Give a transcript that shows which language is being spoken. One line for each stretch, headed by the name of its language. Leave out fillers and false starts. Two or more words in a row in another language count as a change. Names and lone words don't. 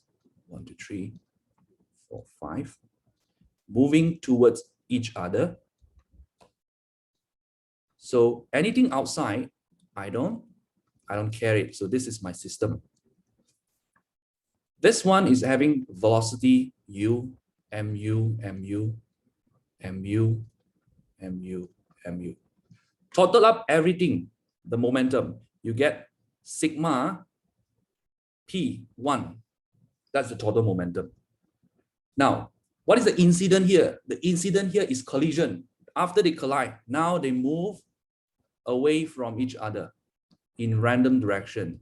English: 1, 2, 3, 4, 5. Moving towards each other. So anything outside, I don't care it. So this is my system. This one is having velocity u, mu, mu, mu, mu, mu. Total up everything, the momentum, you get sigma P1. That's the total momentum. Now, what is the incident here? The incident here is collision. After they collide, now they move away from each other in random direction.